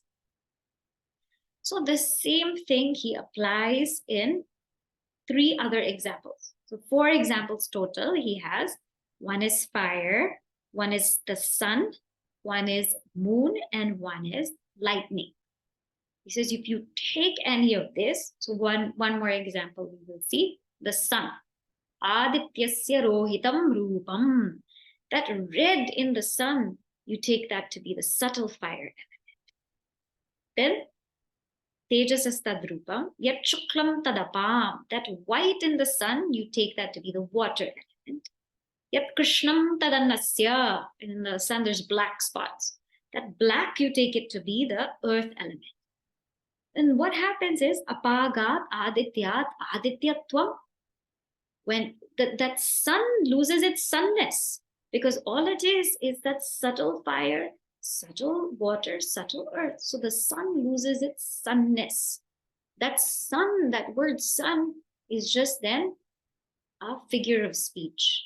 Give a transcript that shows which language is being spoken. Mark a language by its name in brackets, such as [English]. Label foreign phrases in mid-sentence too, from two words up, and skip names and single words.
[English] So the same thing he applies in three other examples. So 4 examples total he has. One is fire, one is the sun, one is moon, and one is lightning. He says, if you take any of this, so one more example we will see, the sun. [Sanskrit] आदित्यस्य रोहितं रूपम्. [English] That red in the sun, you take that to be the subtle fire element. Then, [Sanskrit] तेजसस्तद्रूपं, यत् शुक्लं तदपाम्. [English] That white in the sun, you take that to be the water element. [Sanskrit] यत् कृष्णं तदन्नस्य. [English] In the sun, there's black spots. That black, you take it to be the earth element. And what happens is, [Sanskrit] अपागात् आदित्यात् आदित्यत्वम्. [English] When that sun loses its sunness, because all it is that subtle fire, subtle water, subtle earth. So the sun loses its sunness. That sun, that word sun, is just then a figure of speech.